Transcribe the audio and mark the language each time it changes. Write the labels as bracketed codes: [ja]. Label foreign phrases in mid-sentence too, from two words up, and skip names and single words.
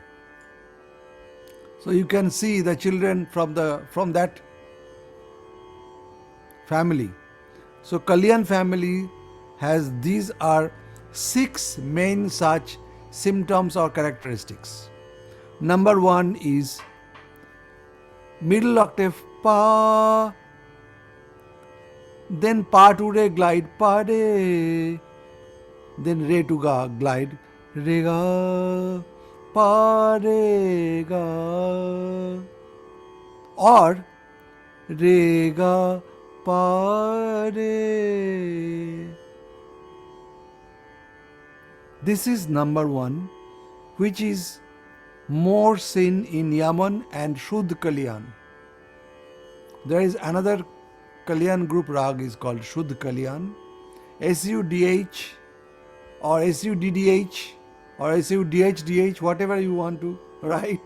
[en] So you can see the children from that family. So Kalyan family has these are 6 main such symptoms or characteristics. Number 1 is middle octave pa, then pa to re glide pa re, then re to ga glide re ga pa re ga, or re ga pa re. This is number 1, which is more seen in Yaman and Shuddh Kalyan. There is another Kalyan group rag is called Shuddh Kalyan, SUDH or SUDDH or SUDHDH, whatever you want to write.